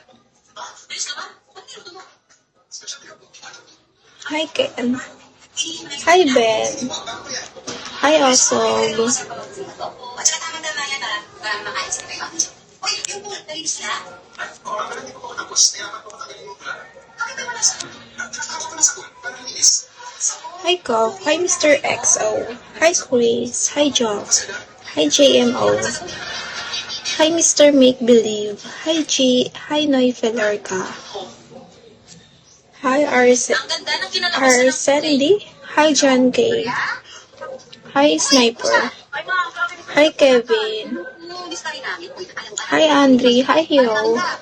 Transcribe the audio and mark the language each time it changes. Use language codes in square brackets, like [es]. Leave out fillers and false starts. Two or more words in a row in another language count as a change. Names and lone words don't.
[en] hi Ken, hi Ben, hi Osog, hi Kof, hi Mr. XO, hi Chris, hi Jock, hi JMO, hi Mr. Make Believe, hi G, hi Noy Felerka, hi Arcendi, hi John K, hi Sniper, hi Kevin, hi Andre, hi Hero,